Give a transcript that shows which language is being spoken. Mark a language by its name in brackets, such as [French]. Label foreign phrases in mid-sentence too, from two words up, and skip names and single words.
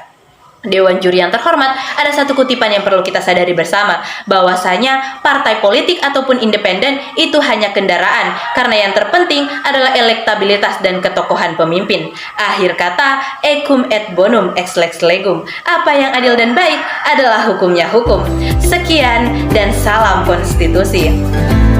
[Indonesian] Dewan Juri yang terhormat, ada satu kutipan yang perlu kita sadari bersama, bahwasanya partai politik ataupun independen itu hanya kendaraan, karena yang terpenting adalah elektabilitas dan ketokohan pemimpin. Akhir kata, [Latin] ecum et bonum ex lex legum. [Indonesian] Apa yang adil dan baik adalah hukumnya hukum. Sekian dan salam konstitusi.